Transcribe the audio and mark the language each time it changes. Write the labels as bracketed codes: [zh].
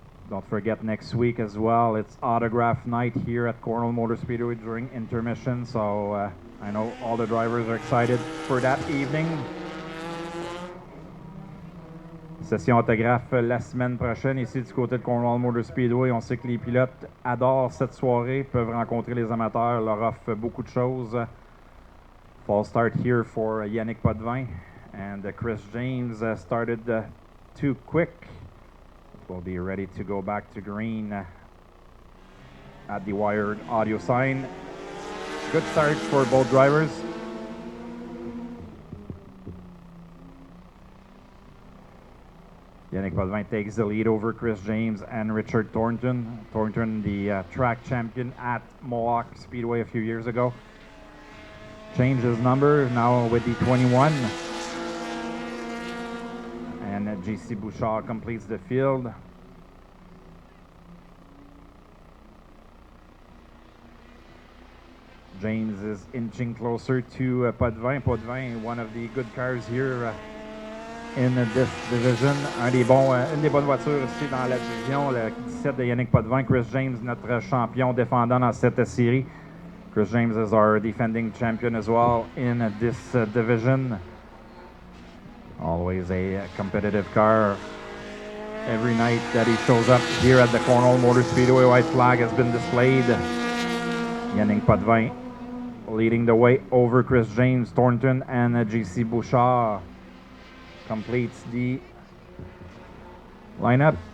[en] Don't forget next week as well, it's autograph night here at Cornwall Motor Speedway during intermission, so I know all the drivers are excited for that evening. [fr] Session autographe la semaine prochaine ici du côté de Cornwall Motor Speedway. On sait que les pilotes adorent cette soirée, peuvent rencontrer les amateurs, leur offre beaucoup de choses. [en] Fall start here for Yannick Potvin, and Chris James started too quick. We'll be ready to go back to green at the wired audio sign. Good start for both drivers. Yannick Potvin takes the lead over Chris James and Richard Thornton. Thornton, the track champion at Mohawk Speedway a few years ago. Changed his number, now with the 21. And JC Bouchard completes the field. James is inching closer to Potvin. Potvin, one of the good cars here in this division. [fr] Une des bonnes voitures aussi dans la division, le 17 de Yannick Potvin. Chris James, notre champion défendant dans cette série. [en] Chris James is our defending champion as well in this division. Always a competitive car. Every night that he shows up here at the Cornwall Motor Speedway, white flag has been displayed. Yannick Potvin leading the way over Chris James, Thornton, and JC Bouchard completes the lineup.